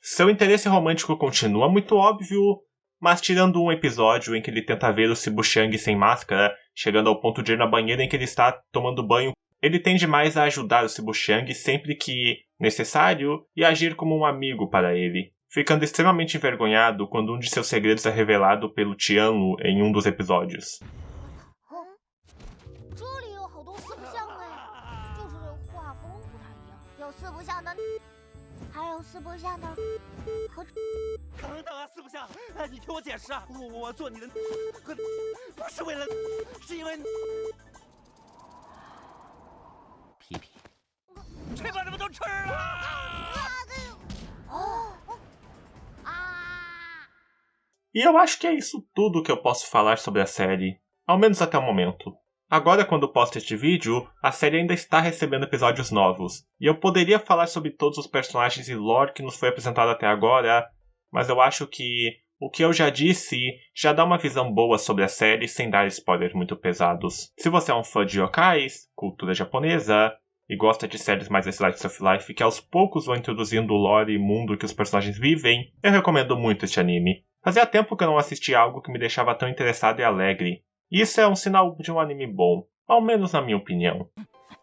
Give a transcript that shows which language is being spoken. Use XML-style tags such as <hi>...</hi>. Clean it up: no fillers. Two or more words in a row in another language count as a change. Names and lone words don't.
<pt>Seu interesse romântico continua muito óbvio, mas tirando um episódio em que ele tenta ver o Sibuchang sem máscara, chegando ao ponto de ir na banheira em que ele está tomando banho, ele tende mais a ajudar o Sibuchang sempre que necessário e agir como um amigo para ele, ficando extremamente envergonhado quando um de seus segredos é revelado pelo Tianlu em um dos episódios.</pt> <zh>这里有好多四不像哎，就是画风不太一样，有四不像的，还有四不像的和。等等啊，四不像，你听我解释啊，我做你的不是为了，是因为皮皮，谁把这么多吃了？</zh> <pt>E eu acho que é isso tudo que eu posso falar sobre a série, ao menos até o momento. Agora, quando posto este vídeo, a série ainda está recebendo episódios novos, e eu poderia falar sobre todos os personagens e lore que nos foi apresentado até agora, mas eu acho que o que eu já disse já dá uma visão boa sobre a série sem dar spoilers muito pesados. Se você é um fã de yokais, cultura japonesa, e gosta de séries mais</pt> <en>slice of life</en> <pt>que aos poucos vão introduzindo o lore e mundo que os personagens vivem, eu recomendo muito este anime. Fazia tempo que eu não assistia algo que me deixava tão interessado e alegre. E isso é um sinal de um anime bom, ao menos na minha opinião.</pt>